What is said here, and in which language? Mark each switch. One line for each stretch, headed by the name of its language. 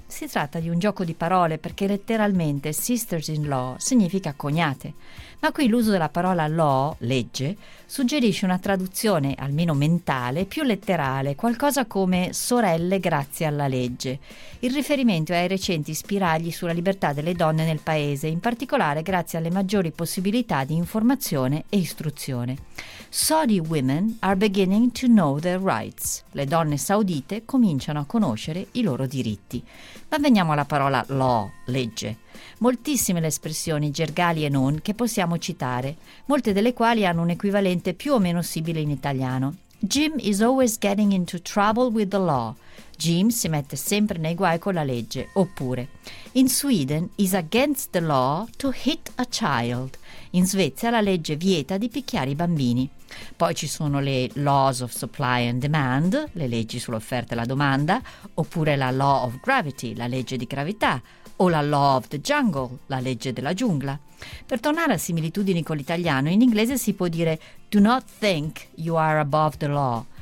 Italian: Si tratta di un gioco di parole perché letteralmente
English: sisters in law
Italian: significa cognate, ma qui l'uso della parola law, legge, suggerisce una traduzione, almeno mentale, più letterale, qualcosa come sorelle grazie alla legge. Il riferimento è ai recenti spiragli sulla libertà delle donne nel paese, in particolare grazie alle maggiori possibilità di informazione e istruzione.
English: Saudi women are beginning to know their rights.
Italian: Le donne saudite cominciano a conoscere i loro diritti. Ma veniamo alla parola law, legge. Moltissime le espressioni gergali e non che possiamo citare, molte delle quali hanno un equivalente più o meno simile in italiano.
English: Jim is always getting into trouble with the law.
Italian: Jim si mette sempre nei guai con la legge.
English: Oppure, in Sweden is against the law to hit a child.
Italian: In Svezia la legge vieta di picchiare i bambini. Poi ci sono le
English: laws of supply and demand,
Italian: le leggi sull'offerta e la domanda, oppure la
English: law of gravity,
Italian: la legge di gravità, o la
English: law of the jungle,
Italian: la legge della giungla. Per tornare a similitudini con l'italiano, in inglese si può dire
English: do not think you are above the law.